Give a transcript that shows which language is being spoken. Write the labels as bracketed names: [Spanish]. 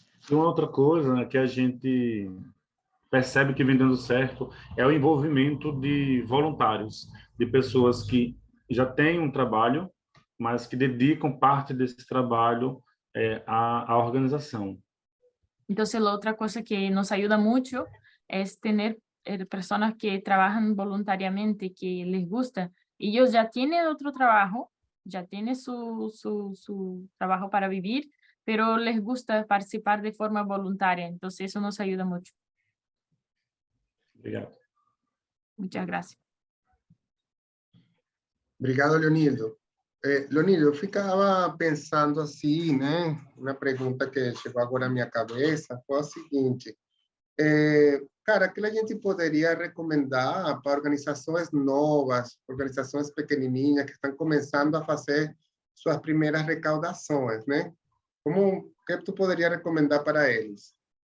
[Portuguese] E uma outra coisa que a gente percebe que vem dando certo é o envolvimento de voluntários, de pessoas que já têm um trabalho, mas que dedicam parte desse trabalho à organização. [Spanish] Entonces, la otra cosa que nos ayuda mucho es tener personas que trabajan voluntariamente, que les gusta. Ellos ya tienen otro trabajo, ya tienen su trabajo para vivir, pero les gusta participar de forma voluntaria. Entonces, eso nos ayuda mucho. [Portuguese] Obrigado. [Spanish] Muchas gracias. [Portuguese] Obrigado, Leonildo. Leonildo, eu ficava pensando assim, né? Uma pergunta que chegou agora à minha cabeça foi a seguinte. Cara, que a gente poderia recomendar para organizações novas, organizações pequenininhas que estão começando a fazer suas primeiras recaudações, né? Como [Spanish] que tú podrías recomendar [Portuguese] para eles?